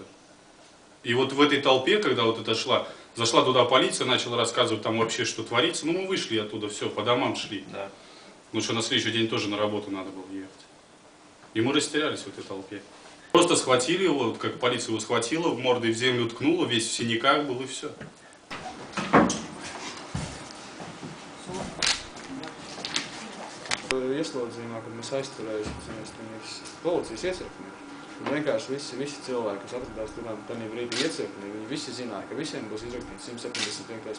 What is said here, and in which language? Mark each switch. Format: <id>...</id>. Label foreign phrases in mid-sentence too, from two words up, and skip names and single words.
<ru>И вот в этой толпе, когда вот это зашла туда полиция, начала рассказывать там вообще, что творится, ну мы вышли оттуда, все, по домам шли. Да. Потому что на следующий день тоже на работу надо было ехать. И мы растерялись в этой толпе. Просто схватили его, вот как полиция его схватила, мордой в землю ткнула, весь в синяках был и все.</ru> <lv>Ieslodzījumā, kad mēs aizturējāmies policijas iecirknī, tad vienkārši visi cilvēki, kas atradās tur tajā brīdī iecirknī, viņi visi zināja, ka visiem būs izrakstīts 175.</lv>